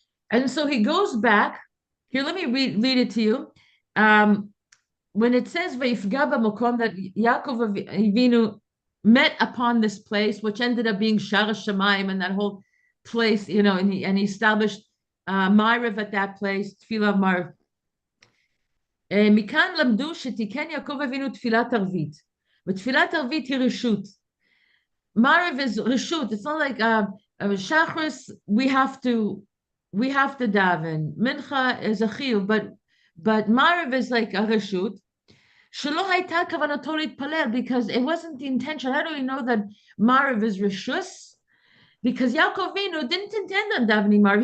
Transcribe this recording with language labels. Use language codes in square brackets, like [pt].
[en] And so he goes back. Here, let me read it to you. When it says Vayifga b'makom, that Yaakov Avinu met upon this place, which ended up being Shara Shemaim, and that whole place, and he established Ma'ariv at that place, Tefillah Ma'ariv. [he] מכאן למדו שתיקן יעקב אבינו תפילת ערבית, ותפילת ערבית היא רשות. [en] Ma'ariv is reshut. It's not like Shachris, we have to daven. Mincha is a chiyuv, but Ma'ariv is like a reshut. [he] שלא הייתה כוונתו להתפלל, [en] because it wasn't the intention. How do we know that Ma'ariv is reshus? Because Yaakov Avinu didn't intend on davening Ma'ariv.